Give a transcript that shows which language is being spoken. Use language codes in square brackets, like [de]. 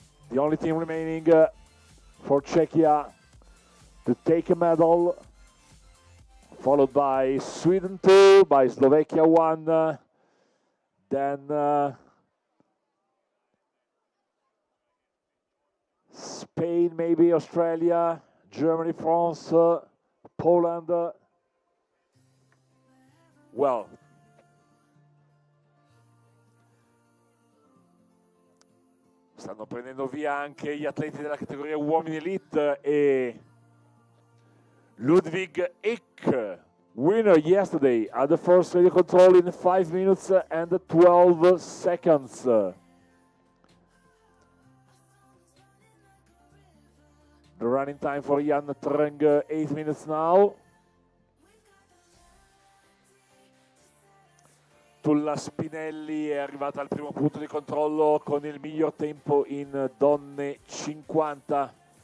[en] The only team remaining for Czechia to take a medal, followed by Sweden 2, by Slovakia 1, then Spain, maybe Australia, Germany, France, Poland. Well, [it] stanno prendendo via anche gli atleti della categoria uomini elite e [en] Ludwig Ick, winner yesterday at the first radio control in 5 minutes and 12 seconds. The running time for Jan Treng, 8 minutes now. [it] Tulla Spinelli è arrivata al primo punto di controllo con il miglior tempo in donne 50.